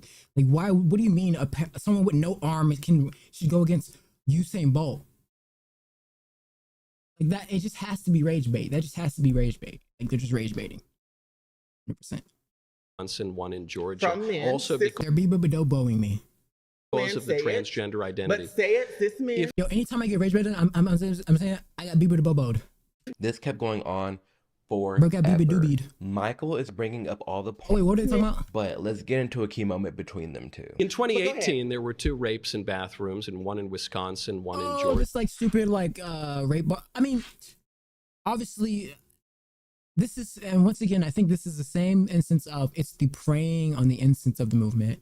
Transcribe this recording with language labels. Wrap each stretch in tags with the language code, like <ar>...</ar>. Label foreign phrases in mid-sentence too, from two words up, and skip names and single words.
<en>Like, why? What do you mean someone with no arm should go against Usain Bolt? Like, that, it just has to be rage bait. That just has to be rage bait. Like, they're just rage baiting. 100%. Wisconsin, one in Georgia. From men, Also because They're be-bo-bo-bo-boing me. of the transgender identity. But say it, cis men. Yo, anytime I get rage baited, I'm saying I got be-bo-bo-boed. This kept going on for Bro got be-bo-doobied. Michael is bringing up all the points. Oh, wait, what are they talking about? But let's get into a key moment between them two. In 2018, there were 2 rapes in bathrooms, and one in Wisconsin, one in Oh, Georgia. this like stupid like rape. I mean, obviously, this is, and once again, I think this is the same instance of it's the preying on the instance of the movement.</en>